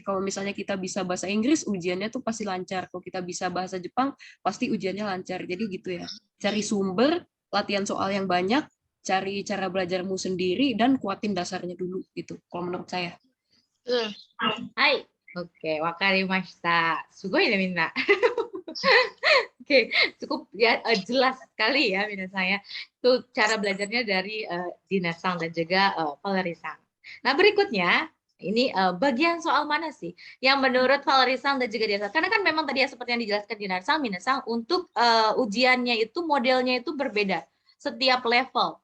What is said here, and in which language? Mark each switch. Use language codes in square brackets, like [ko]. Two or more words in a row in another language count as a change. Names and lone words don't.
[id] Kalau misalnya kita bisa bahasa Inggris, ujiannya tuh pasti lancar. Kalau kita bisa bahasa Jepang, pasti ujiannya lancar. Jadi gitu ya. Cari sumber, latihan soal yang banyak, cari cara belajarmu sendiri, dan kuatin dasarnya dulu gitu. Kalau menurut saya. Hai. Oke, wakarimashita. [ja] すごい ね みんな. [id] Oke, cukup ya jelas sekali ya minasanya. Itu cara belajarnya dari Dina-san dan juga Valerie-san. Nah, berikutnya ini bagian soal mana sih yang menurut Valerie-san dan juga Dina-san? Karena kan memang tadi ya seperti yang dijelaskan Dina-san, Mina-san, untuk ujiannya itu modelnya itu berbeda setiap level.